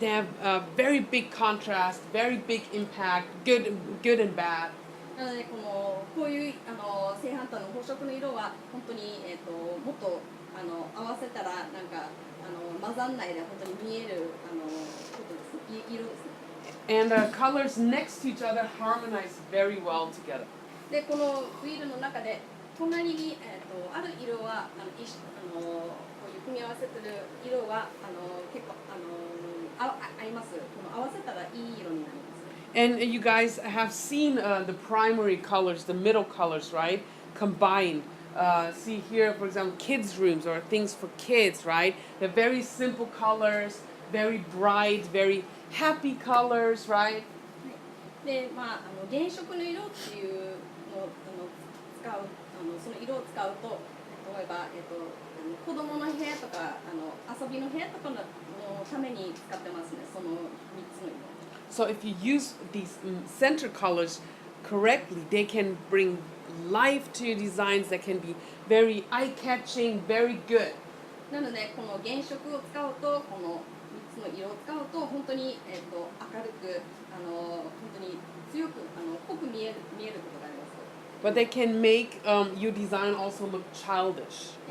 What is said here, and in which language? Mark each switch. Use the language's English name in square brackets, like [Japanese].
[English] They have very big contrast, very big impact, good and bad. [Japanese] なのでこういう正反対の補色の色は本当にもっと合わせたらなんか混ざんないで本当に見えることです。色ですね。 [English] And colors next to each other harmonize very well together. [Japanese] でこのウィールの中で隣にある色はこういう組み合わせてる色は結構合います。この合わせたらいい色になります。 [English] And you guys have seen the primary colors, the middle colors, right? Combined. See here, for example, kids' rooms or things for kids, right? They're very simple colors, very bright, very happy colors, right? [Japanese] で原色の色っていうのを使うその色を使うと例えば子供の部屋とか遊びの部屋とかのために使ってますね。その3つの色。 [English] So if you use these center colors correctly, they can bring life to your designs that can be very eye-catching, very good. [Japanese] なのでこの原色を使うとこの3つの色を使うと本当に明るく本当に強く濃く見えることがあります。 [English] But they can make your design also look childish.